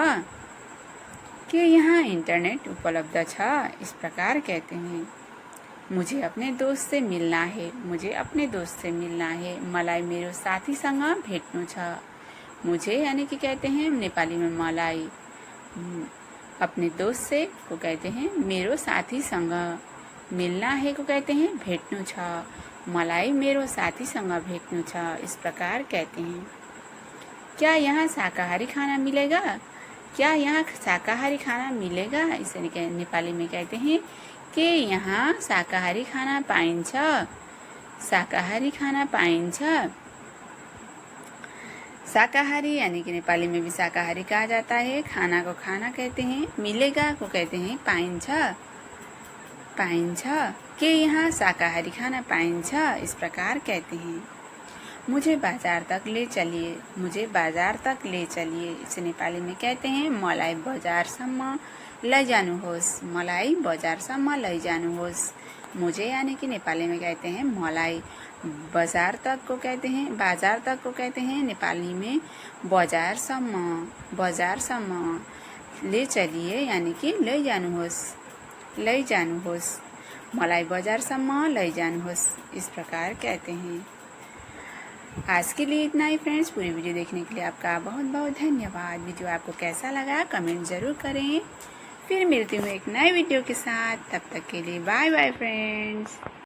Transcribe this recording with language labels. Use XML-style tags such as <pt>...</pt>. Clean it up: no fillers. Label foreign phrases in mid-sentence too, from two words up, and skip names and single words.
<ne>के यहाँ इंटरनेट उपलब्ध छ,</ne> <hi>इस प्रकार कहते हैं। मुझे अपने दोस्त से मिल्ना है, मुझे अपने दोस्त से मिल्ना है।</hi> <ne>मलाई मेरो साथीसँग भेट्नु छ।</ne> <hi>मुझे यानी कि कहते हैं नेपाली में मलाई। अपने दोस्त से को कहते हैं</hi> <ne>मेरो साथीसँग।</ne> <hi>मिल्ना है को कहते हैं</hi> <ne>भेट्नु छ। मलाई मेरो साथीसँग भेट्नु छ।</ne> <hi>इस प्रकार कहते हैं। क्या यहाँ शाकाहारी खाना मिलेगा? क्या यहाँ शाकाहारी खाना मिलेगा? इसे नेपाली में कहते हैं कि</hi> <ne>यहाँ शाकाहारी खाना पाइन्छ। शाकाहारी खाना पाइन्छ।</ne> <hi>शाकाहारी यानी कि नेपाली में भी शाकाहारी कहा जाता है। खाना को खाना कहते हैं। मिलेगा को कहते हैं पाइन्छ।</hi> <ne>पाइन्छ कि यहाँ शाकाहारी खाना पाइन्छ।</ne> <hi>इस प्रकार कहते हैं। मुझे बाजार तक ले चलिए। मुझे बाजार तक ले चलिए। इसे नेपाली में कहते हैं</hi> <ne>मलाई बजारसम्म लैजानुहोस्। मलाई बजारसम्म लैजानुहोस्।</ne> <hi>मुझे यानी कि नेपाली में कहते हैं मलाई। बाजार तक को कहते हैं, बाजार तक को कहते हैं नेपाली में बजारसम्म। बजारसम्म ले चलिए यानी कि लैजानुहोस्।</hi> <ne>लैजानुहोस्। मलाई बजारसम्म लैजानुहोस्।</ne> <hi>इस प्रकार कहते हैं। आज के लिए इतना ही फ्रेंड्स। पूरी वीडियो देखने के लिए आपका बहुत बहुत धन्यवाद। वीडियो आपको कैसा लगा कमेंट ज़रूर करें। फिर मिलती हूँ एक नए वीडियो के साथ। तब तक के लिए बाय बाय फ्रेंड्स।</hi>